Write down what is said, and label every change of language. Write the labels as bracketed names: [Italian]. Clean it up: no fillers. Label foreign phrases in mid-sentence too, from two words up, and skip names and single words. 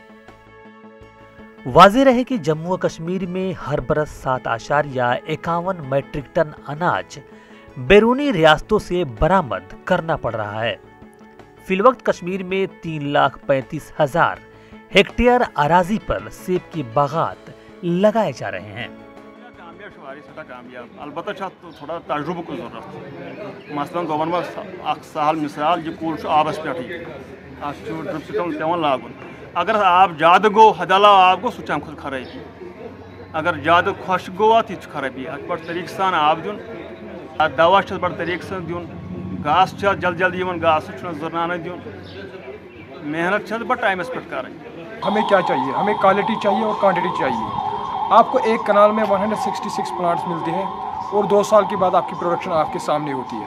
[Hindi] वाज़ेह रहे कि जम्मू व कश्मीर में हर बरस 7.51 मीट्रिक टन अनाज बैरूनी रियासतों से बरामद करना पड़ रहा है। फिलवक्त कश्मीर में 3,35,000 हेक्टेयर अराजी पर सेब की बागात लगाए जा रहे हैं। अलबत्ता थोड़ा तजुर्बे की जरूरत, [Kashmiri] मसलन गोवन सहल मिसाल यह कुल आबस पे [English] drip system [Kashmiri] पेवन लागुन। अगर आब ज्यादा गो हदला आब गो सह खुद खराबी, अगर ज्यादा खुश गो यह खराबी। अत बड़ तरीके सान आब दिन, दवा बड़ तरीके से दिन, घास जल्द जल्द घास जरना दिन, मेहनत बड़ टाइमस पे कर। [Hindi] हमें क्या चाहिए? हमें क्वालिटी चाहिए और क्वांटिटी चाहिए। आपको एक कनाल में 166 प्लांट्स मिलते हैं और 2 साल के बाद आपकी प्रोडक्शन आपके सामने होती है।